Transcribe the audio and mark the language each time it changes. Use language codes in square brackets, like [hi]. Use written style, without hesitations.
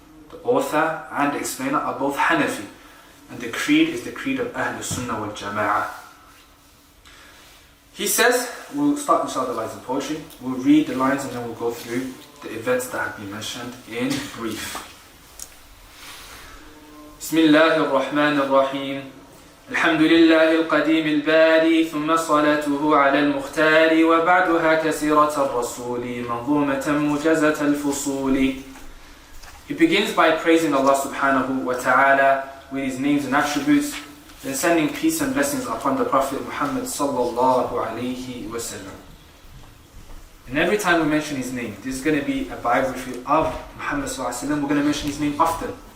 [en] The author and the explainer are both Hanafi, and the creed is the creed of Ahl Sunnah wal Jama'ah. He says, we'll start inshallah the lines of poetry, we'll read the lines and then we'll go through the events that have been mentioned in brief. [ar] بسم الله الرحمن الرحيم الحمد لله القديم الباري ثم صلاته على المختار وبعدها كسيرة الرسول منظومة مجزة الفصول. [en] He begins by praising Allah subhanahu wa ta'ala with his names and attributes, then sending peace and blessings upon the Prophet Muhammad sallallahu alayhi wa sallam. And every time we mention his name, this is going to be a biography of Muhammad sallallahu alayhi wa sallam. We're going to mention his name often.